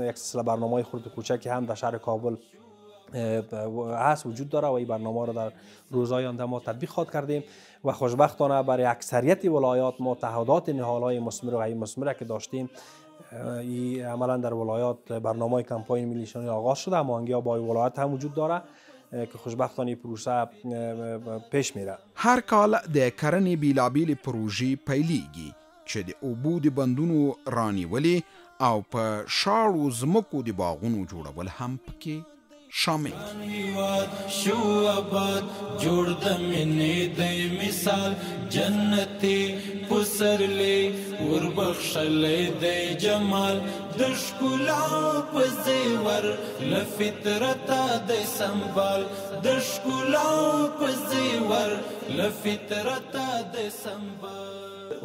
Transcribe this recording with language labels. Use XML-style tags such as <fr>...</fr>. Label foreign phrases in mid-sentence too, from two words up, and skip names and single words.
<fa>یک سلسله برنامه‌های خرد و کوچکی هم در شهر کابل هست وجود داره و این برنامه را در روزهای آینده ما تطبیق خواهد کردیم و خوشبختانه برای اکثریت ولایات ما تعهدات نهال‌های مثمر و غیر مثمر که داشتیم عملا در ولایات برنامه کمپاین ملی نهالشانی آغاز شده. هماهنگی‌ها با ولایات هم وجود داره که خوشبختانه پروسه پیش میره.</fa> <ps>هر کال د کرنې بیلابیل پروژې پیلیږي چې د اوبو د بندونو رانیولې او په شاړو ځمکو د باغونو جوړول هم پکې شامل. شو آباد جوړ د مینې د مثال جنتي پسرلی وربخښلی د جمال د ښکلا په زیور له فطرته د سنبال د ښکلا په زیور له فطرته د سنبال.</ps>